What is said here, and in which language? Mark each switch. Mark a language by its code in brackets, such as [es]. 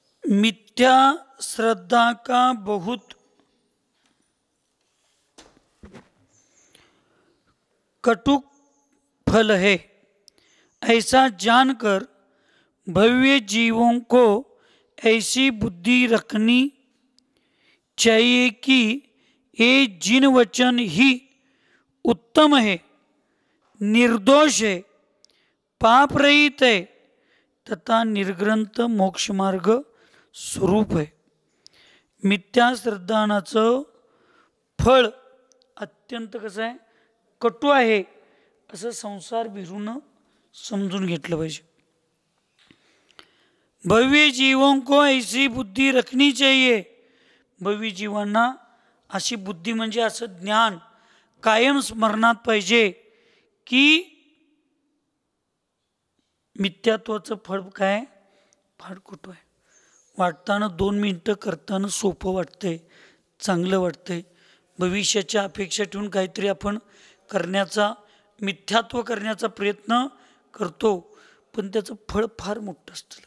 [hi] मिथ्या श्रद्धा का बहुत कटुक फल है, ऐसा जानकर भव्य जीवों को ऐसी बुद्धि रखनी चाहिए कि ये जिन वचन ही उत्तम है, निर्दोष है, पाप रहित है तथा निर्ग्रंथ मोक्ष मार्ग स्वरूप [mr] आहे. मिथ्या श्रद्धानाचं फळ अत्यंत कसं आहे? कटू आहे असं संसार भिरून समजून घेतलं पाहिजे. [hi] भव्य जीवों को ऐसी बुद्धी रखनी चाहिए. [mr] भव्य जीवांना अशी बुद्धी म्हणजे असं ज्ञान कायम स्मरणात पाहिजे की मिथ्यात्वाचं फळ काय? फार कटू आहे. वाटताना 2 मिनटं, करताना सोपं वाटतंय, चांगलं वाटतंय, भविष्याच्या अपेक्षा ठेवून काहीतरी आपण करण्याचा, मिथ्यात्व करण्याचा प्रयत्न करतो, पण त्याचं फळ फार मोठं असतं.